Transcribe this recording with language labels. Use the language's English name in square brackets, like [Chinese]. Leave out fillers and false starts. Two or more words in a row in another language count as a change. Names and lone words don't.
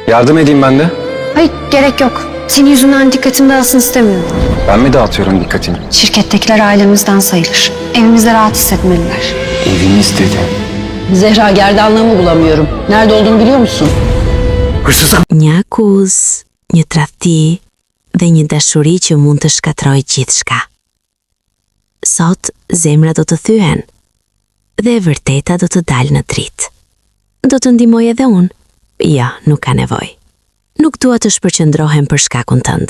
[Turkish] Yardım edeyim ben de. Hayır, gerek yok. Senin yüzünden dikkatim dağılsın istemiyorum. Ben mi dağıtıyorum dikkatini? Şirkettekiler ailemizden sayılır. Evimizde rahat hissetmeliler. Evimiz dedi. Zehra, gerdanlığımı bulamıyorum. Nerede olduğunu biliyor musun? Hırsızlık. [Albanian] Një akuzë, një tradhti dhe një dashuri që mund të shkatrojë gjithçka. Sot zemra do të thyen dhe e vërteta do të dalë në dritë. Do të ndihmoj edhe unë? Ja, nuk ka nevojë. Nuk dua të shpërqendrohem për shkakun tënd.